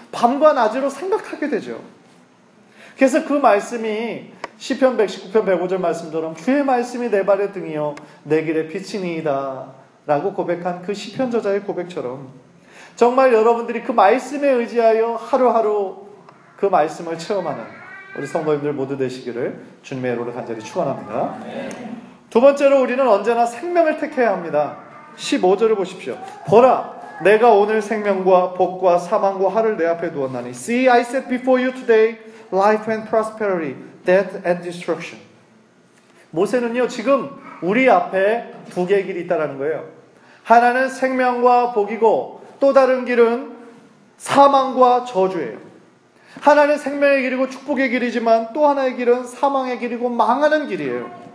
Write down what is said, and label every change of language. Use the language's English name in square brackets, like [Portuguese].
[Korean] 밤과 낮으로 생각하게 되죠. 그래서 그 말씀이 시편 119편 105절 말씀처럼 주의 말씀이 내 발의 등이요 내 길의 빛이니이다 라고 고백한 그 시편 저자의 고백처럼 정말 여러분들이 그 말씀에 의지하여 하루하루 그 말씀을 체험하는 우리 성도님들 모두 되시기를 주님의 이름으로 간절히 축원합니다. 두 번째로 우리는 언제나 생명을 택해야 합니다. 15절을 보십시오. 보라 내가 오늘 생명과 복과 사망과 화를 내 앞에 두었나니 [English] See I set before you today life and prosperity, death and destruction. [Korean] 모세는요 지금 우리 앞에 두 개의 길이 있다는 거예요. 하나는 생명과 복이고 또 다른 길은 사망과 저주예요. 하나는 생명의 길이고 축복의 길이지만 또 하나의 길은 사망의 길이고 망하는 길이에요.